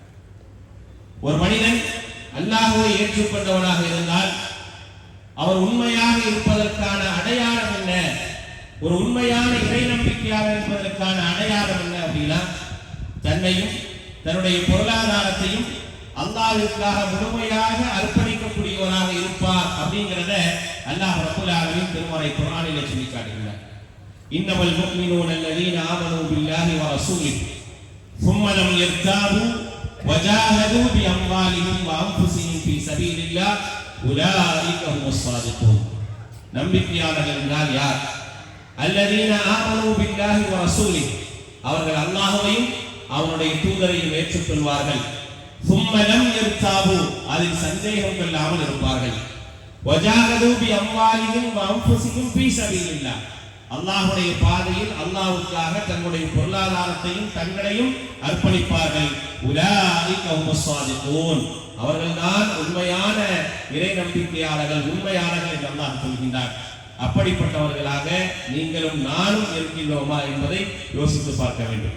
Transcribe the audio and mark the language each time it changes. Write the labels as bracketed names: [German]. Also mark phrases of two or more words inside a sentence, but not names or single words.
[Tamil] ஒரு மனிதன் அல்லாஹ்வை ஏற்றுக்கொண்டவனாக இருந்தால் அவர் உண்மையாக இருப்பதற்கான அடையாளம் என்ன, ஒரு உண்மையான இறை நம்பிக்கையாக இருப்பதற்கான அடையாளம் என்ன அப்படின்னா, தன்னையும் தன்னுடைய பொருளாதாரத்தையும் அல்லாஹ்விற்காக முழுமையாக அர்ப்பணிக்கக்கூடியவனாக இருப்பார் அப்படிங்கிறத [Arabic] الله رب العالمين [Tamil] திருமறை குர்ஆனிலே சொல்லி காட்டுகிறார். [Arabic] إنما المؤمنون الذين آمنوا بالله ورسوله ثم لم يرتابوا وجاهدوا بأموالهم وأنفسهم في سبيل الله أولئك هم الصادقون. [Tamil] நம்பிக்கையாளர்கள் என்றால் யார்? [Arabic] الذين آمنوا بالله ورسوله, [Tamil] அவர்கள் அல்லாஹ்வையும் அவனுடைய தூதரையும் ஏற்றுக்கொள்வார்கள். [Arabic] ثم لم يرتابوا, [Tamil] அதில் சந்தேகம் இல்லாமல் இருப்பார்கள். [Arabic] وجاهدوا بأموالهم وأنفسهم في سبيل الله, [Tamil] அல்லாஹ்வுடைய பாதையில் அல்லாஹ்வுக்காக தங்களுடைய பொருளாதாரத்தையும் தங்களையும் அர்ப்பணிப்பார்கள். [Arabic] أولئك هم الصادقون, [Tamil] அவர்கள்தான் உண்மையான இறை நம்பிக்கையாளர்கள், உண்மையாளர்கள் என்று அல்லாஹ் சொல்கின்றார். அப்படிப்பட்டவர்களாக நீங்களும் நானும் இருக்கின்றோமா என்பதை யோசித்து பார்க்க வேண்டும்.